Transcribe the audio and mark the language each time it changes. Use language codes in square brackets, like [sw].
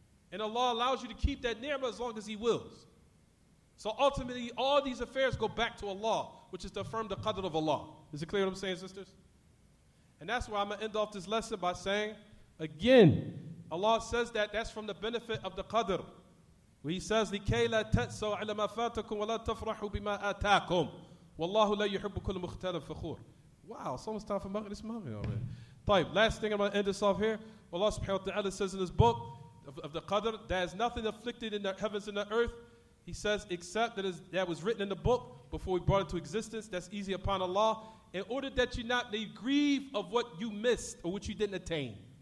[en] And Allah allows you to keep that ni'mah as long as He wills. So ultimately, all these affairs go back to Allah, which is to affirm the qadr of Allah. Is it clear what I'm saying, sisters? And that's why I'm going to end off this lesson by saying, again, Allah says that that's from the benefit of the qadr. [ar] Where He says, لِكَيْ لَا تَأْسَوْا عَلَى مَا فَاتَكُمْ وَلَا تَفْرَحُوا بِمَا آتَاكُمْ وَاللَّهُ لَا يُحِبُّ كُلَّ مُخْتَالٍ فَخُورٍ. [en] Wow, it's almost time for Maghrib. It's Maghrib already. طيب, last thing I'm going to end this off here. Allah subhanahu wa ta'ala says in His book of the qadr, there is nothing afflicted in the heavens and the earth. He says, except that was written in the book before we brought it to existence. That's easy upon Allah. In order that you not may grieve of what you missed or what you didn't attain.